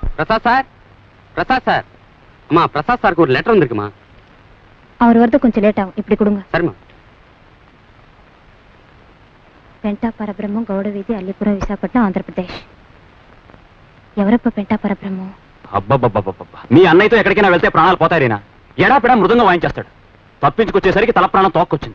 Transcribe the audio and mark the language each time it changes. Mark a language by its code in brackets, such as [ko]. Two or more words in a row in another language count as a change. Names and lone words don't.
[ta] பிரசாத் சார் அம்மா பிரசாத் சாருக்கு ஒரு லெட்டர் வந்திருக்குமா? அவர் வரது கொஞ்சம் லேட் ஆகும், இப்படி கொடுங்க. சரிம்மா. [te] పెంటా పరబ్రహ్మం గౌడ వీధి అల్లిపురం విశాఖపట్నం ఆంధ్రప్రదేశ్. ఎవరప్ప పెంటా పరబ్రహ్మం? అబ్బబ్బబ్బబ్బబ్బా, మీ అన్నయ్యతో ఎక్కడికైనా వెళ్తే ప్రాణాలు పోతాయినా? ఎడాపెడా మృదంగా వాయించేస్తాడు. తప్పించుకొచ్చేసరికి తల ప్రాణం తోక్కొచ్చింది.